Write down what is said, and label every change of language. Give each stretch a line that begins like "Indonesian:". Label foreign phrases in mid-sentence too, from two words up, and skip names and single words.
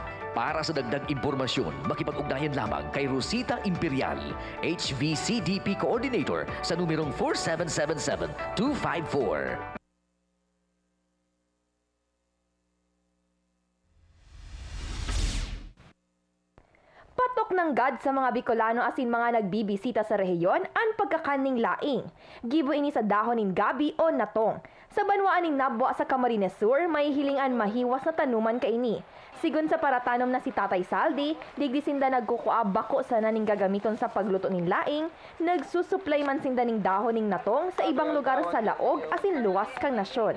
Filipino: Para sa dagdag impormasyon, makipag-ugnayan lamang kay Rosita Imperial, HVCDP Coordinator sa numerong 4777-254.
Bikol: Patok ng God sa mga Bicolano asin mga nagbibisita sa rehiyon ang pagkakaning laing. Gibo ini sa dahon ning gabi o natong. Sa banwaan ning Nabua sa Camarines Sur, may hilingan mahiwas na tanuman kaini. Sigun sa paratanom na si Tatay Saldi, digdi sinda nagkukuab bako sa naning gagamiton sa pagluto ning laing, nagsusupply man sinda ning dahon ning natong sa ibang lugar sa laog asin luwas kang nasyon.